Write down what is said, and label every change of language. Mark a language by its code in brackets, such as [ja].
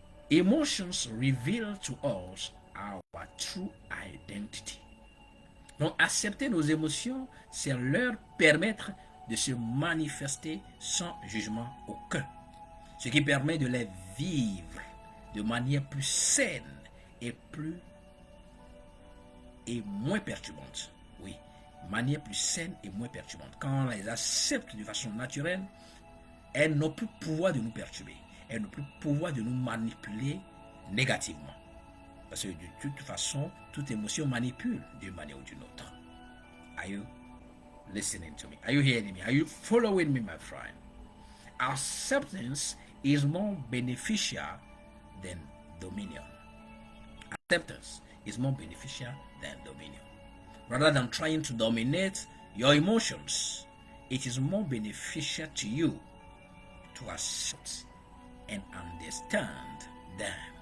[en] Emotions reveal to us our true identity. [fr] Donc, accepter nos émotions, c'est leur permettre de se manifester sans jugement aucun. Ce qui permet de les vivre de manière plus saine est plus et moins perturbante. Oui, manière plus saine et moins perturbante. Quand on les accepte de façon naturelle, elles n'ont plus pouvoir de nous perturber. Elles n'ont plus pouvoir de nous manipuler négativement. Parce que de toute façon, toute émotion manipule d'une manière ou d'une autre. [en] Are you listening to me? Are you hearing me? Are you following me, my friend? Acceptance is more beneficial than dominion. Acceptance is more beneficial than dominion. Rather than trying to dominate your emotions, it is more beneficial to you to accept and understand them.